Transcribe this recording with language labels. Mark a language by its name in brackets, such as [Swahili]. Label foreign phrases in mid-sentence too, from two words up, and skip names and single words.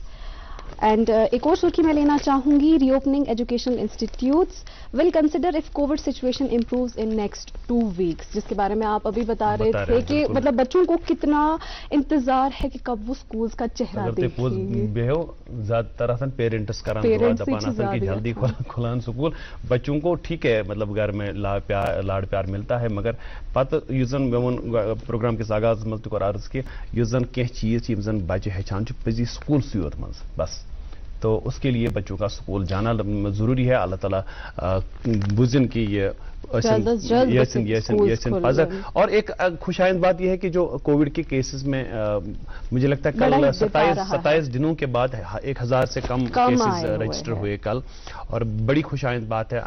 [Urdu] اینڈ ایک اور سرخی میں لینا چاہوں گی, [English] re-opening educational institutes will consider if COVID situation improves in next 2 weeks, [Urdu] جس کے بارے میں آپ ابھی بتا رہے تھے کہ مطلب بچوں کو کتنا انتظار ہے کہ کب وہ سکولز کا چہرہ دیکھیں گے. [Kashmiri] زیادہ تر پیرنٹس کران جلدی کھلان سکول. [Urdu] بچوں کو ٹھیک ہے مطلب گھر میں لاڑ پیار ملتا ہے, [Kashmiri] مگر پتہ یس زن مے پروگرام کس آغاز مز تہ عرض کہ یس زن کی چیز یم زن بچہ ہچان پزی سکول سیوت مز بس, [Urdu] تو اس کے لیے بچوں کا سکول جانا ضروری ہے. [Kashmiri] اللہ تعالیٰ بزن کی یہ پذر. [Urdu] اور ایک خوشائند بات یہ ہے کہ جو کووڈ کے کیسز میں مجھے لگتا ہے کل 27 دنوں کے بعد 1000 سے کم کیسز رجسٹر ہوئے کل, اور بڑی خوشائند بات ہے.